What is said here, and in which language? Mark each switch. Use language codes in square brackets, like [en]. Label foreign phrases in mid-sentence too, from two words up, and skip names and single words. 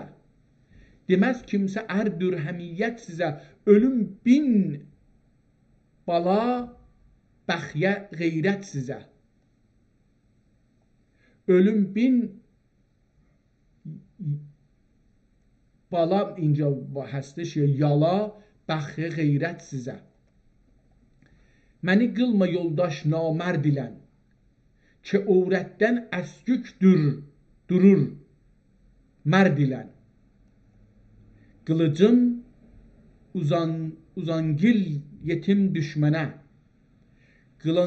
[az] Demez kimse erdürhamiyet size. Ölüm bin bala, bəxyə qeyrət sizə. Ölüm bin bala [fa] اینجا هستش یا [az] yala, bəxyə qeyrət sizə. Məni qılma yoldaş namərd ilən. Ki övrətdən əskük durur mərd ilən. Qılıcım uzangil yetim düşmənə.